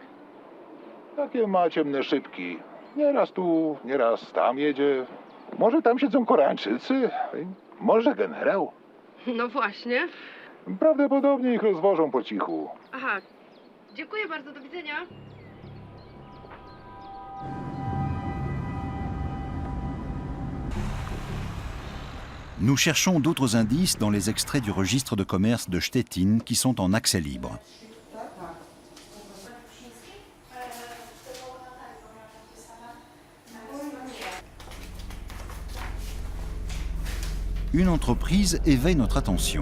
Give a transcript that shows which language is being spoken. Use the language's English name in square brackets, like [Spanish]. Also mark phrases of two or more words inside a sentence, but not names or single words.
[Polish] Takie ma ciemne szybki. Nieraz tu, nieraz tam jedzie. Może tam siedzą Koreańczycy, może generał. No właśnie. Prawdopodobnie ich rozwożą po cichu. Aha. Dziękuję bardzo, do widzenia. [French] Nous cherchons d'autres indices dans les extraits du registre de commerce de Stettin qui sont en accès libre. Une entreprise éveille notre attention.